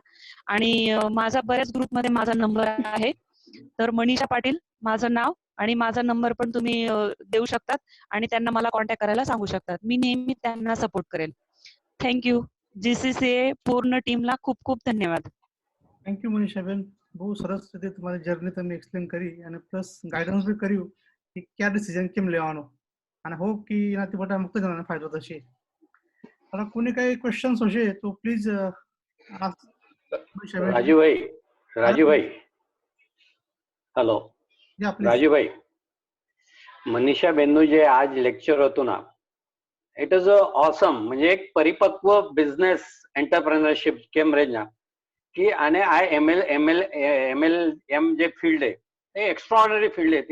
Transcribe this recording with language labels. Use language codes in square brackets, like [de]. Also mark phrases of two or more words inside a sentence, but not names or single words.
[mr] आणि माझा बऱ्याच ग्रुपमध्ये माझा नंबर आहे. तर मनीषा पाटील माझं नाव आणि माझा नंबर पण तुम्ही देऊ शकतात आणि त्यांना मला कॉन्टॅक्ट करायला सांगू शकतात. मी नेहमी त्यांना सपोर्ट करेल. थँक्यू. GCCA पूर्ण टीमला खूप खूप धन्यवाद. [en] thank you [gu] મનીષાબેન. બહુ સરસ રીતે તમારી જર્ની તમે એક્સપ્લેન કરી અને [en] plus guidance [gu] બી કર્યું કે કયા ડિસિઝન કેમ લેવાનો અને હોપ કે એનાથી બધા મુક્ત જણાને ફાયદો થશે. અને કોઈને કઈ ક્વેશ્ચન્સ હશે તો પ્લીઝ મનીષાબેન. [mr] राजूभाई हॅलो [gu] યા પ્લીઝ. [mr] राजूभाई, मनीषा बेनનું जे आज लेक्चर होतं ना, [en] it is awesome. [mr] म्हणजे एक परिपक्व [en] business entrepreneurship [mr] केम रेंज ना की आणि MLM जे फील्ड आहे ते [en] extraordinary field [mr] आहे.